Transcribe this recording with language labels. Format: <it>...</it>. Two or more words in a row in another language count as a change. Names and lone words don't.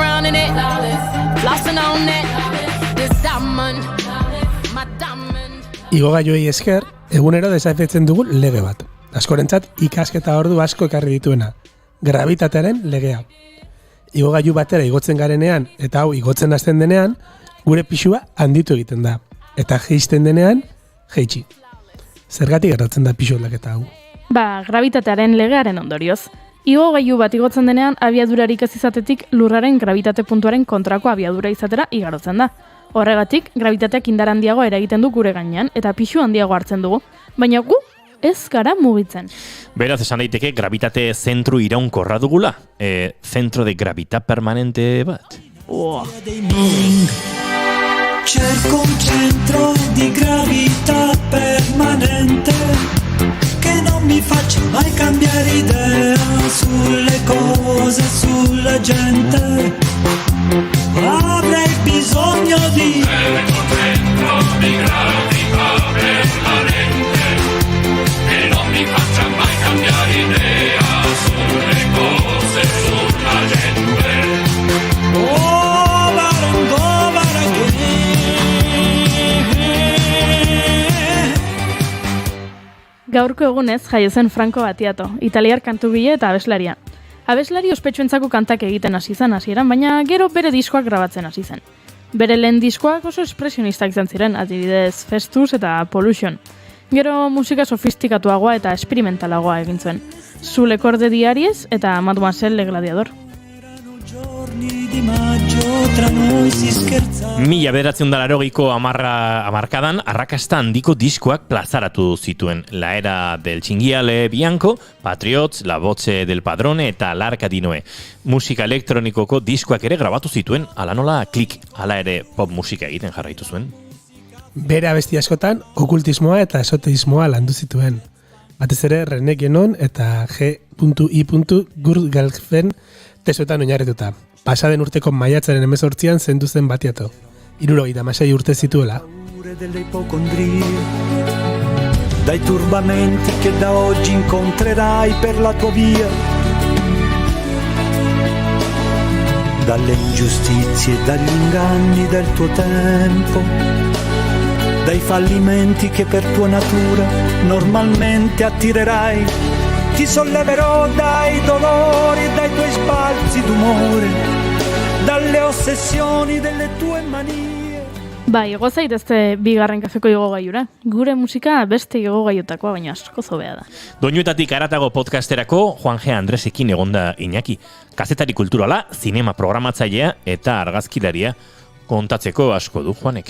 <en>doing it. Flossing on it. This diamond, my diamond.</en> <eu>Igogailuei esker, egunero desafetzen dugu lege bat. Askorentzat ikasketa ordu asko ekarri dituena. Gravitatearen legea. Igogailu batera igotzen garenean eta hau igotzen hasten denean, gure pisua handitu egiten da. Eta jeisten denean, jeitsi. Zergatik gertatzen da pisu aldaketa hau? Gravitatearen legearen ondorioz. Igogailu bat igotzen denean, abiadurarik ez izatetik lurraren gravitate puntuaren kontrako abiadura izatera igarotzen da. Horregatik, gravitateak indar handiago eragiten du gure gainean eta pisu handiago hartzen dugu. Baina gu ez gara mugitzen. Beraz, esan daiteke gravitate zentru iraunkorra dugula.</eu> <it>Centro de gravitat permanente</it> <eu>bat.</eu> <it>Cerco un centro di gravità permanente che non mi faccia mai cambiare idea sulle cose, sulla gente. Avrei bisogno di cerco un centro di gravità permanente che non mi faccia mai cambiare idea sulle cose, sulla gente.</it> <eu>Gaurko egunez jaio zen Franco Battiato, italiar kantugile eta abeslaria. Abeslari ospetsuentzako kantak egiten hasi zen hasieran, baina gero bere diskoak grabatzen hasi zen. Bere lehen diskoak oso espresionistak izan ziren, adibidez Festus eta Pollution. Gero musika sofistikatuagoa eta esperimentalagoa egin zuen. Zule Corde Diaries eta Mademoiselle Le Gladiador. 1980ko hamarkadan arrakasta handiko diskoak plazaratu zituen. La Era del Cinghiale Bianco, Patriots, La Voce del Padrone eta L'Arca di Noé. Musika elektronikoko diskoak ere grabatu zituen, ala nola klik, ala ere pop musika egiten jarraitu zuen. Bere abesti askotan okultismoa eta esoteismoa landu zituen. Batez ere René Guénon eta G.I. Gurdjieffen tesoetan oinarrituta. Pasaden urteko maiatzaren 18an zendu zen Battiato. 76 urte zituela.</eu> <it>Dai turbamenti che da oggi incontrerai per la tua via, dalle ingiustizie e dagli inganni del tuo tempo, dai fallimenti che per tua natura normalmente attirerai. Ti solleverò dai dolori e dai tuoi sbalzi d'umore, dalle ossessioni delle tue manie.</it> <eu>Igo zaitezte bigarren kafeko igogaiura. Gure musika beste igogaiutakoa, baina asko zobea da. Doinuetatik haratago podcasterako Juan G. Andresekin egonda Iñaki. Kazetari kulturala, zinema programatzailea eta argazkilaria kontatzeko asko du Juanek.</eu>